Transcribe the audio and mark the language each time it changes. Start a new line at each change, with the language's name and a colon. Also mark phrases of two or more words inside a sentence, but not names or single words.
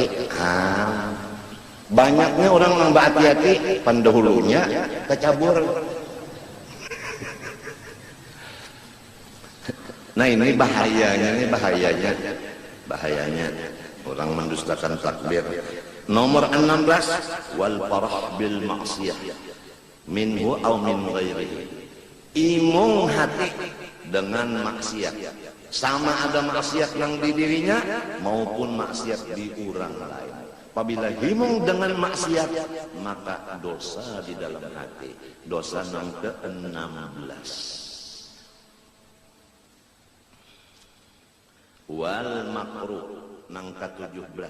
Banjar: Banyaknya orang nang hati-hati pendahulunya kecabur. Nah ini bahayanya orang mendustakan takdir.
Arabic: Nomor 16 wal farah bil maksiyah minhu aw min ghairihi.
Banjar: Imung hati dengan maksiat, sama ada maksiat yang di dirinya maupun maksiat di orang lain. Apabila himung dengan maksiat, maka dosa di dalam hati. Dosa yang ke-16.
Arabic: Wal makruh
Banjar: nang ke-17.